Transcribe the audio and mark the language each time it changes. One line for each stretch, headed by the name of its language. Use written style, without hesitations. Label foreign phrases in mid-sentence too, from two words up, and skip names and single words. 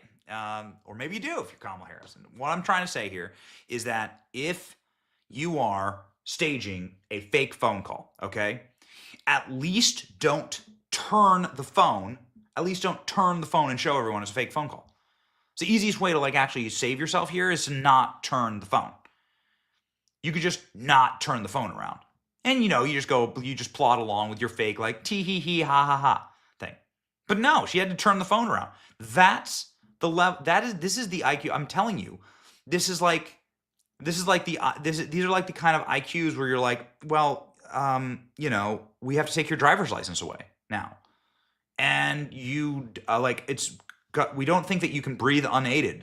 English: Or maybe you do if you're Kamala Harris. And what I'm trying to say here is that if you are staging a fake phone call, okay, at least don't turn the phone. At least don't turn the phone and show everyone it's a fake phone call. It's the easiest way to like actually save yourself here is to not turn the phone. You could just not turn the phone around. And you just plod along with your fake like tee hee hee ha ha ha thing. But no, she had to turn the phone around. That's the level. This is the IQ. I'm telling you, these are like the kind of IQs where you're like, well, we have to take your driver's license away now, and we don't think that you can breathe unaided.